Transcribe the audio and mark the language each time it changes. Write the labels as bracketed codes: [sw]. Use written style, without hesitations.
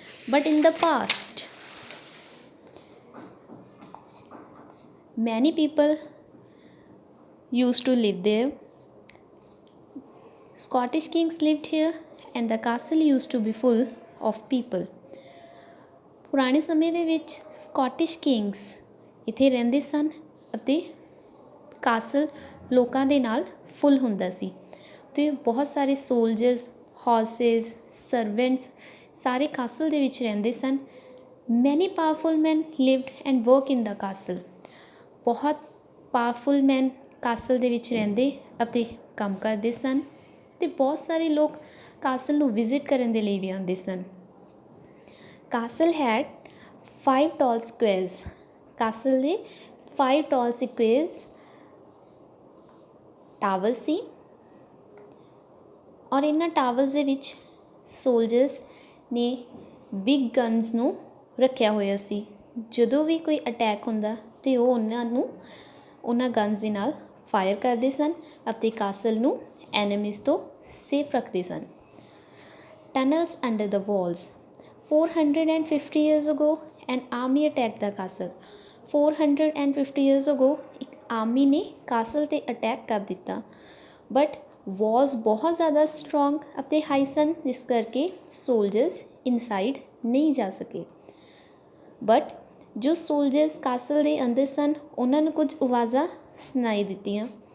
[en] But in the past many people used to live there. Scottish kings lived here and the castle used to be full of people. [pa] ਪੁਰਾਣੇ ਸਮੇਂ ਦੇ ਵਿੱਚ Scottish Kings ਇੱਥੇ ਰਹਿੰਦੇ ਸਨ ਅਤੇ castle ਲੋਕਾਂ ਦੇ ਨਾਲ ਫੁੱਲ ਹੁੰਦਾ ਸੀ ਅਤੇ ਬਹੁਤ ਸਾਰੇ ਸੋਲਜਰਸ, ਹਾਰਸਿਸ, ਸਰਵੈਂਟਸ ਸਾਰੇ ਕਾਸਲ ਦੇ ਵਿੱਚ ਰਹਿੰਦੇ ਸਨ. [en] Many powerful man lived and work in the castle. [pa] ਬਹੁਤ ਪਾਵਰਫੁਲ ਮੈਨ ਕਾਸਲ ਦੇ ਵਿੱਚ ਰਹਿੰਦੇ ਅਤੇ ਕੰਮ ਕਰਦੇ ਸਨ ਅਤੇ ਬਹੁਤ ਸਾਰੇ ਲੋਕ ਕਾਸਲ ਨੂੰ ਵਿਜ਼ਿਟ ਕਰਨ ਦੇ ਲਈ ਵੀ ਆਉਂਦੇ ਸਨ. [en] Castle had 5 tall squares. [pa] ਕਾਸਲ ਦੇ 5 ਟਾਲ ਸਕੁਏਅਰਸ ਟਾਵਰ ਸੀ ਔਰ ਇਹਨਾਂ ਟਾਵਰਸ ਦੇ ਵਿੱਚ ਸੋਲਜਰਸ ਨੇ ਬਿਗ ਗਨਸ ਨੂੰ ਰੱਖਿਆ ਹੋਇਆ ਸੀ. ਜਦੋਂ ਵੀ ਕੋਈ ਅਟੈਕ ਹੁੰਦਾ ਅਤੇ ਉਹ ਉਹਨਾਂ ਗਨਸ ਦੇ ਨਾਲ ਫਾਇਰ ਕਰਦੇ ਸਨ ਅਤੇ ਕਾਸਲ ਨੂੰ ਐਨਮੀਜ਼ ਤੋਂ ਸੇਫ ਰੱਖਦੇ ਸਨ. [en] Tunnels under the walls. 450 years ago an army attacked the castle. 450 years ago [pa] ਇੱਕ ਆਰਮੀ ਨੇ ਕਾਸਲ 'ਤੇ ਅਟੈਕ ਕਰ ਦਿੱਤਾ. ਬਟ ਵਾਲਸ ਬਹੁਤ ਜ਼ਿਆਦਾ ਸਟਰੋਂਗ ਅਤੇ ਹਾਈ ਸਨ ਜਿਸ ਕਰਕੇ ਸੋਲਜਰਸ ਇਨਸਾਈਡ ਨਹੀਂ ਜਾ ਸਕੇ. ਬਟ ਜੋ ਸੋਲਜਰਸ ਕਾਸਲ ਦੇ ਅੰਦਰ ਸਨ ਉਹਨਾਂ ਨੂੰ ਕੁਝ ਆਵਾਜ਼ਾਂ ਸੁਣਾਈ ਦਿੱਤੀਆਂ.